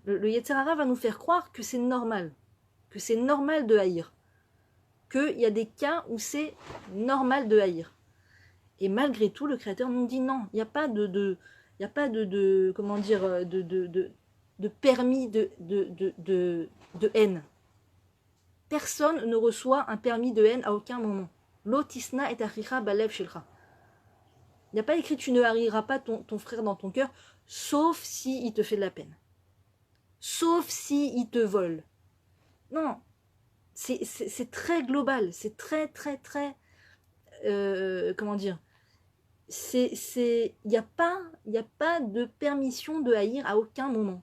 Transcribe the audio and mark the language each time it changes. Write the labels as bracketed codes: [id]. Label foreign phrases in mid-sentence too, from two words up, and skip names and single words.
[fr] Le [he] יצר הרע [fr] va nous faire croire que c'est normal de haïr, qu'il y a des cas où c'est normal de haïr. Et malgré tout, le Créateur nous dit non, il n'y a pas de comment dire, de permis de haine. Personne ne reçoit un permis de haine à aucun moment. [he] לא תשנא את אחיך בלב שלך. [fr] Il n'y a pas écrit tu ne haïras pas ton frère dans ton cœur, sauf s'il te fait de la peine. Sauf s'il te vole. Non, c'est très global, c'est très, comment dire, il n'y a pas de permission de haïr à aucun moment.